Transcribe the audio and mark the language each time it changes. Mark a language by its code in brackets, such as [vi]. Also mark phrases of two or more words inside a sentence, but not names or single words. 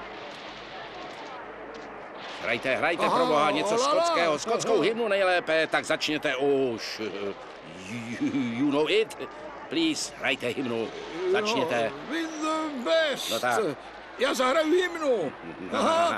[cs] Hrajte pro boha něco skotského, skotskou hymnu nejlépe, tak začněte už. [en] You know it? Please, [cs] hrajte hymnu, začněte. [en] With the best. [cs] No tak. Já zahraju hymnu. Aha.